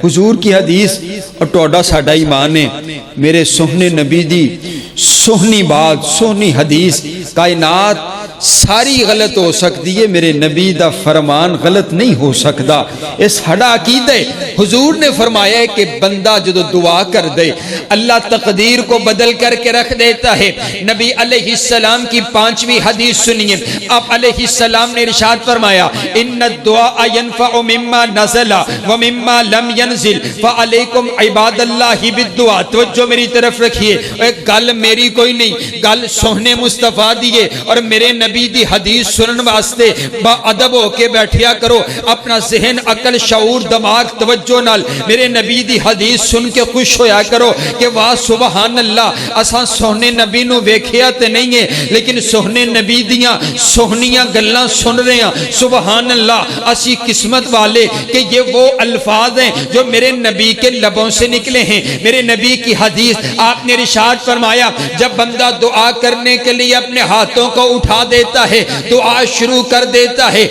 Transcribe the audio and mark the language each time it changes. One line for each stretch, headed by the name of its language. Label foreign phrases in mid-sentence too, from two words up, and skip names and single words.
Punjabi: حضور کی حدیث اور ٹوڈا ساڈا ایمان ہے، میرے سوہنے نبی دی سوہنی بات سوہنی حدیث، کائنات ساری غلط ہو سکتی ہے، میرے نبی دا فرمان غلط نہیں ہو سکتا۔ اس ساڈا عقیدہ ہے، حضور نے فرمایا ہے کہ بندہ جدو دعا کر دے
Urdu: اللہ تقدیر کو بدل کر کے رکھ دیتا ہے۔ نبی علیہ السلام کی پانچویں حدیث سنیے، آپ علیہ السلام نے ارشاد فرمایا
Arabic: ان الدعاء ينفع مما نزل ومما لم ينزل فعليكم عباد اللہ بالدعاء۔
Punjabi: توجہ میری طرف رکھیے، ایک گل میری کوئی نہیں، گل سوہنے مصطفیٰ دیے، اور میرے نبی دی حدیث سنن واسطے با ادب ہو کے بیٹھیا کرو، اپنا ذہن عقل شعور دماغ توجہ نال میرے نبی دی حدیث سن کے خوش ہویا کرو کہ واہ سبحان اللہ، اساں سوہنے نبی نو ویکھیا تے نہیں ہے لیکن سوہنے نبی دیاں سوہنیاں گلاں سن رہے ہیں، سبحان اللہ اسی قسمت والے کہ
Urdu: یہ وہ الفاظ ہیں جو میرے نبی کے لبوں سے نکلے ہیں۔ میرے نبی کی حدیث آپ نے ارشاد فرمایا جب بندہ دعا کرنے کے لیے اپنے ہاتھوں کو اٹھا دیتا ہے، دعا شروع کر دیتا ہے،